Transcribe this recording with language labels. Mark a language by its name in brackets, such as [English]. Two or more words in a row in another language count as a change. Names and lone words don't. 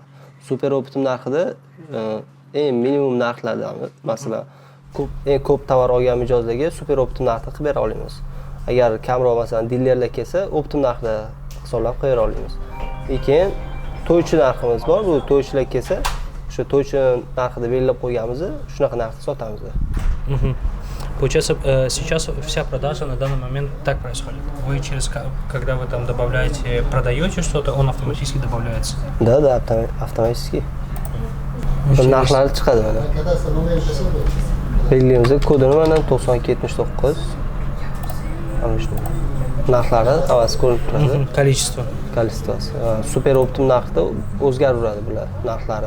[Uzbek] Super optim narxida eng minimum narxlardan, masalan, eng ko'p tovar olgan mijozlarga super optim narxda qilib bera olamiz. Agar kamroq masalan dilerlar kelsa, optim narxda hisoblab qo'ya olamiz. Keyin to'ychi narximiz bor. Bu to'ychilar kelsa, o'sha to'ychi narxida belgilab qo'yganmiz, shunaqa narxda sotamiz. [Russian] Получается, сейчас вся продажа на данный момент так происходит. Вы когда вы там добавляете, продаете что-то, он автоматически добавляется. Да, автоматически. [Uzbek] Narxlari chiqadi mana. Belgilaymiz, kodini mana 9279. Mana shu. Narxlari havas ko'rinib turadi. [Russian] Количество. [Uzbek] Kolleksiyasi. Super optim narxda o'zgaraveradi bular narxlari.